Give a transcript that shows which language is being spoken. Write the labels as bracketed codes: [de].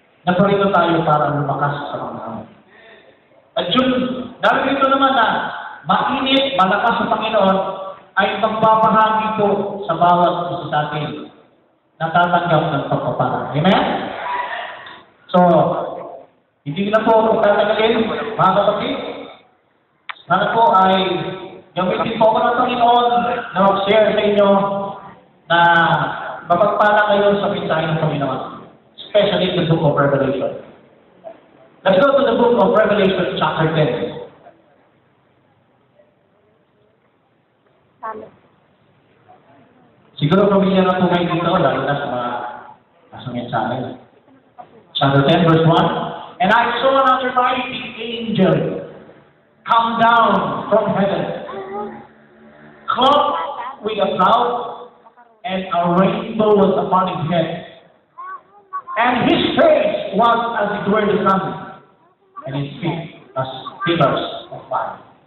[tl] Naparito tayo para lumakas sa Panginoon. At yun, dahil ito naman na mainit, malakas sa Panginoon, ay magbabahagi po sa bawat isa sa atin na tatanggap ng pagpapala. Amen? So, hindi na po ako tatagalin, mga kapatid. Sana po ay gamitin po ako ng Panginoon na mag-share sa inyo na mapagpala kayo sa mensahe ng Panginoon. [en] Especially the book of Revelation. Let's go to the book of Revelation chapter 10. [tl] Siguro pamilya na po kayo dito, lalo na sa mga nasa mensahe. [en] Chapter 10, verse 1. And I saw another mighty angel come down from heaven, clothed with a cloud, and a rainbow was upon his head. And his face was as it were the sun, and his feet as pillars of fire.